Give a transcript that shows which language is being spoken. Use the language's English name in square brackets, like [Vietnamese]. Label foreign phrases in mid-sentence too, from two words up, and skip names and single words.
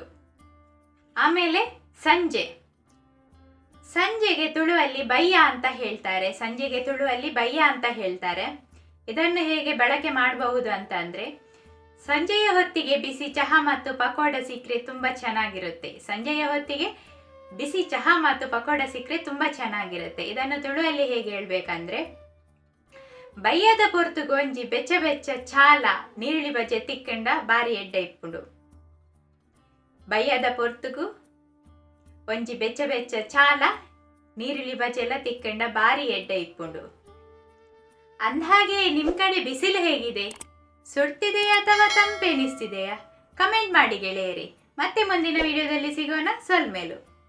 [Kannada] ಆಮೇಲೆ ಸಂಜೆ, ಸಂಜೆಗೆ ತುಳುವಲ್ಲಿ ಬಯ್ಯ ಅಂತ ಹೇಳ್ತಾರೆ, ಸಂಜೆಗೆ ತುಳುವಲ್ಲಿ ಬಯ್ಯ ಅಂತ ಹೇಳ್ತಾರೆ. ಇದನ್ನು ಹೇಗೆ ಬಳಕೆ ಮಾಡಬಹುದು ಅಂತ ಅಂದ್ರೆ, ಸಂಜೆಯ ಹೊತ್ತಿಗೆ ಬಿಸಿ ಚಹಾ ಮತ್ತು ಪಕೋಡ ಸಿಕ್ಕರೆ ತುಂಬಾ ಚೆನ್ನಾಗಿರುತ್ತೆ, ಸಂಜೆಯ ಹೊತ್ತಿಗೆ ಬಿಸಿ ಚಹಾ ಮತ್ತು ಪಕೋಡ ಸಿಕ್ಕರೆ ತುಂಬಾ ಚೆನ್ನಾಗಿರುತ್ತೆ. ಇದನ್ನು ತುಳುವಲ್ಲಿ ಹೇಗೆ ಹೇಳ್ಬೇಕಂದ್ರೆ, [Tulu] ಬಯ್ಯದ ಪೊರ್ತು ಗೊಂಜಿ ಬೆಚ್ಚ ಬೆಚ್ಚ ಚಾಲ ನೀರುಳಿ ಬಜೆ ತಿಕ್ಕಂಡ ಬಾರಿ ಎಡ್ಡ ಇಪ್ಪುಡು, ಬಯ್ಯದ ಪೊರ್ತುಗು ಒಂಜಿ ಬೆಚ್ಚ ಬೆಚ್ಚ ಚಾಲ ನೀರುಳ್ಳಿ ಬಜೆಲ್ಲ ತಿಕ್ಕಂಡ ಬಾರಿ ಎಡ್ಡ ಇಪ್ಪುಂಡು. [Kannada] ಅಂದ್ಹಾಗೆ ನಿಮ್ ಕಡೆ ಬಿಸಿಲು ಹೇಗಿದೆ? ಸುಡ್ತಿದೆಯಾ ಅಥವಾ ತಂಪೆನಿಸ್ತಿದೆಯಾ? ಕಮೆಂಟ್ ಮಾಡಿ ಗೆಳೆಯರಿ. ಮತ್ತೆ ಮುಂದಿನ ವಿಡಿಯೋದಲ್ಲಿ ಸಿಗೋಣ. ಸೊಲ್ಮೇಲು.